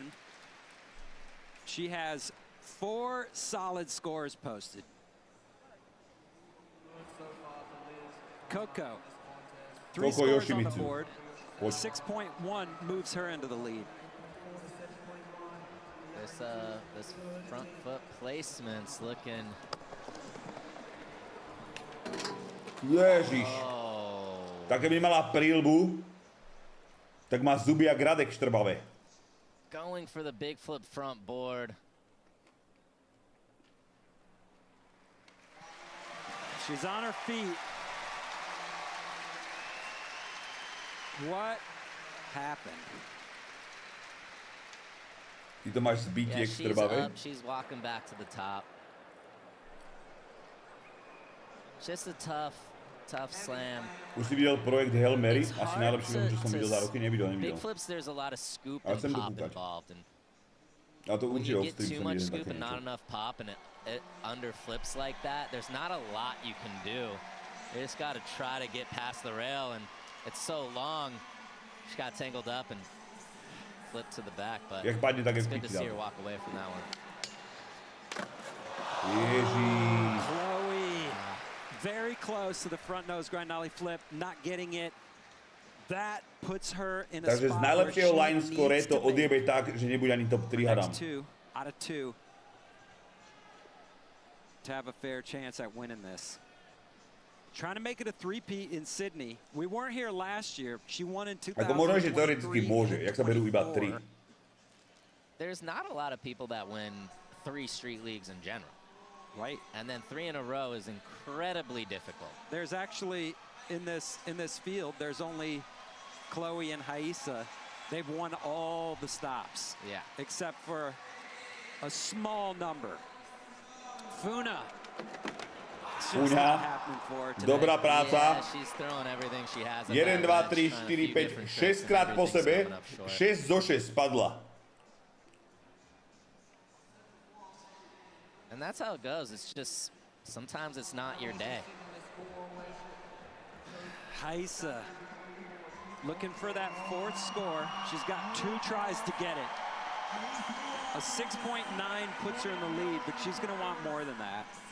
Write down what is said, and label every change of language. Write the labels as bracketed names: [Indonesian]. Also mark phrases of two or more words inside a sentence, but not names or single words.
[English] She has 4 solid scores posted. Coco, 3 Coco scores on the Yoshimitsu. board. What? 6.1 moves her into the lead. This front foot placement's looking. [Slovak] Ježiš. Oh. Tak keby mala prílbu, tak má zuby jak Radek štrbavé. [English] Going for the big flip front board. She's on her feet. What happened? [Slovak] Ty to máš zbytí [English] Yeah, [Slovak] jak [English] she's [Slovak] štrbavé. [English] up. She's walking back to the top. Just a tough slam. [Slovak] Už si videl projekt Hail Mary? [English] It's [Slovak] Asi [English] hard [Slovak] najlepší, čo som videl za roky. Nevidel. [English] Big flips, there's a lot of scoop [Slovak] Ale [English] and [Slovak] chcem to [English] pop [Slovak] kúkať. [English] involved. And [Slovak] Ale to [English] when [Slovak] určite [English] you off get stream too [Slovak] som [English] much [Slovak] videl [English] scoop [Slovak] také [English] and not [Slovak] niečo. [English] enough pop and it under flips like that, there's not a lot you can do. You just got to try to get past the rail, and it's so long. She got tangled up and flipped to the back, but [Slovak] Jak padne, tak [English] it's [Slovak] jak [English] good to [Slovak] piči [English] see her [Slovak] dal. [English] walk away from that one. [Slovak] Ježiš. [English] Chloe, very close to the front nose grind ollie flip, not getting it. That puts her in a [Slovak] Takže z [English] spot [Slovak] najlepšieho [English] where line she score needs to to make [Slovak] odjebe tak, že nebude ani top 3 hadám. [English] next 2 out of 2 to have a fair chance at winning this. Trying to make it a three-peat in Sydney. We weren't here last year. She won in [Slovak] Ako možno, že teoreticky 2023 môže, jak sa berú iba 3. [English] and 24. There's not a lot of people that win 3 street leagues in general. Right. And then 3 in a row is incredibly difficult. There's actually, in this field, there's only Chloe and Haisa. They've won all the stops. Yeah. Except for a small number. Funa. Funa. [Slovak] Dobrá práca. 1, 2, 3, 4, 5, 6 krát po sebe. 6 zo 6 padla. [English] And that's how it goes. It's just, sometimes it's not your day. Haisa looking for that 4th score. She's got 2 tries to get it. A 6.9 puts her in the lead, but she's going to want more than that.